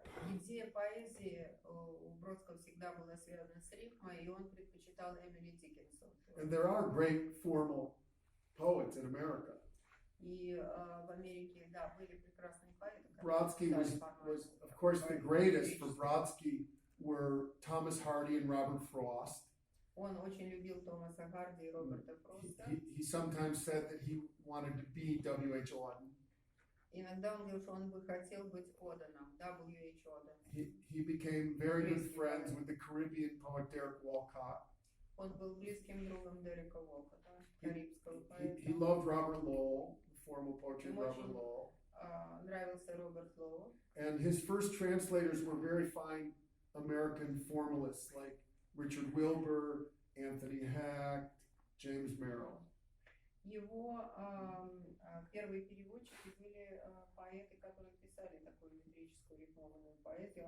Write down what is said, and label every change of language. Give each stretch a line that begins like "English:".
Russian: Идея поэзии у Бродского всегда была связана с рифмой, и он предпочитал Эмили Диккенсон.
English: And there are great formal poets in America.
Russian: И в Америке, да, были прекрасные поэты.
English: Brodsky was, of course, the greatest for Brodsky were Thomas Hardy and Robert Frost.
Russian: Он очень любил Томаса Харди и Роберта Фроста.
English: He sometimes said that he wanted to be W.H. Auden.
Russian: Иногда он говорил, что он бы хотел быть Оденом, W.H. Auden.
English: He became very good friends with the Caribbean poet Derek Walcott.
Russian: Он был близким другом Дерека Уолкотта, карибского поэта.
English: He loved Robert Lowell, the formal poetry of Robert Lowell.
Russian: Нравился Роберт Лоу.
English: And his first translators were very fine American formalists like Richard Wilbur, Anthony Hack, James Merrill.
Russian: Его первые переводчики были поэты, которые писали такую метрическую рифмованную поэзию.